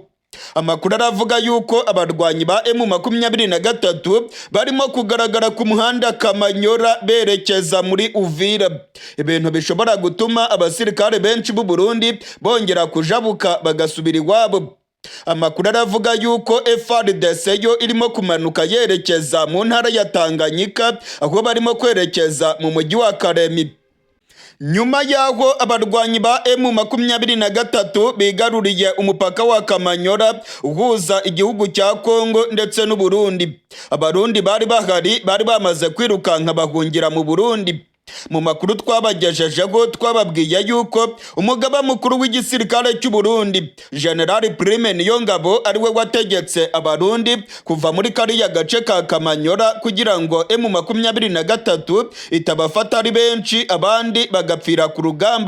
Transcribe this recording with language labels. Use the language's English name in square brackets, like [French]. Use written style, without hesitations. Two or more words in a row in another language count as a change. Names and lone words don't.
[Kinyarwanda] Amakuru aravuga yuko abarwanyi ba M23 barimo kugaragara ku muhanda Kamanyora berekeza muri Uvira, ibintu bishobora gutuma abasirikare benshi b'u Burundi bongera kujabuka bagasubira iwabo. Amakuru aravuga yuko FARDC yo irimo kumanuka yerekeza mu ntara ya Tanganyika, aho barimo kwerekeza mu mujyi wa Karemi. nyuma y'aho abarwanyi ba M23 bigaruriye umupaka wa Kamanyora uhuza igihugu cya Kongo ndetse n'u Burundi. Abarundi bari bahari bari bamaze kwirukanka bahungira mu Burundi. Mu makuru twabagejejeho twababwiye yuko umugaba mukuru w'igisirikare cy'u Burundi General Prime Niyongabo ariwe wategetse abarundi kuva muri kariya gace ka Kamanyora kugira ngo M23 itabafata ari benshi abandi bagapfira ku rugamba.